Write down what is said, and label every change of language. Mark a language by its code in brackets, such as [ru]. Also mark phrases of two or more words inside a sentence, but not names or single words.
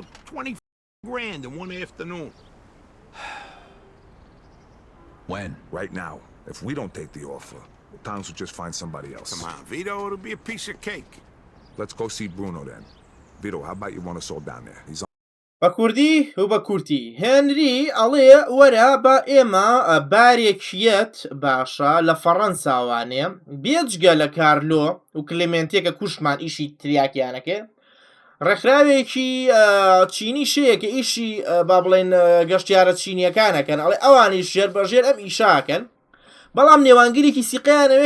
[en] 20 grand in one afternoon. When? Right now. If we don't take the offer, the Tongs will just find somebody else. Come on, Vito, it'll be a piece of cake. Let's go see Bruno then. Vito, how about you run us all down there? He's on. [ckb] بە کوردی و بە کورتی هێنری ئەڵێ وەرە بە ئێمە بارێکیەت باشە لە فەڕەنساوانێ بێجگە لە کارلۆ و کلێمنتێکە کوشمان ئیشی تریاکیانەکە ڕێکخراوێکی چینی شەیە کە ئیشی با بڵێن گەشتیارە چینیەکانەکەن ئەڵێ ئەوانیش ژێر بەژێر ئەم ئیشاکەن بەڵام نێوانگیرێکی سیقیانەوێت